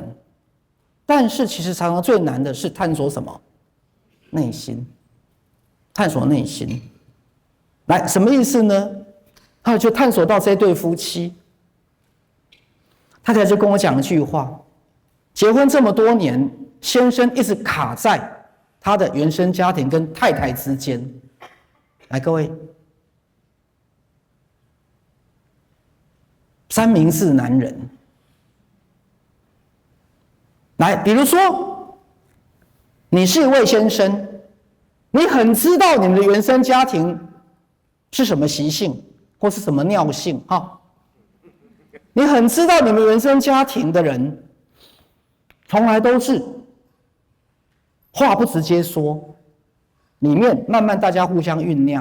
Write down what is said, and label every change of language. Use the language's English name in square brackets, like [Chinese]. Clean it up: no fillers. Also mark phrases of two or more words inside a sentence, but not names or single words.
[Chinese] 但是其實常常最難的是探索什麼？內心，探索內心。來，什麼意思呢？就探索到這對夫妻，太太就跟我講一句話：結婚這麼多年，先生一直卡在他的原生家庭跟太太之間。來，各位，三明治男人。來，比如說，你是一位先生，你很知道你們的原生家庭是什麼習性，或是什麼尿性，你很知道你們原生家庭的人，從來都是話不直接說，裡面慢慢大家互相醞釀。